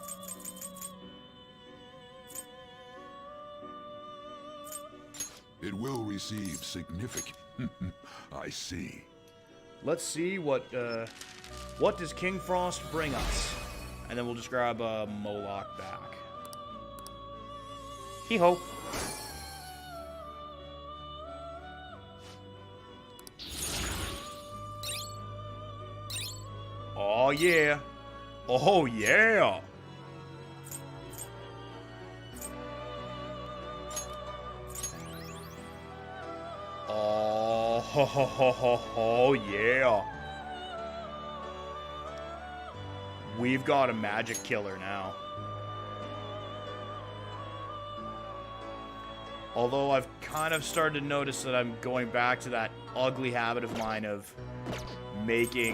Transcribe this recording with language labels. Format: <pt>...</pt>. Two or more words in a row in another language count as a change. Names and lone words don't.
<en>It will receive significant. I see. Let's see what does King Frost bring us, and then we'll just grab Moloch back. Hee-ho. Oh yeah. Oh yeah. Oh ho ho ho ho ho yeah. We've got a magic killer now. Although I've kind of started to notice that I'm going back to that ugly habit of mine of making</en>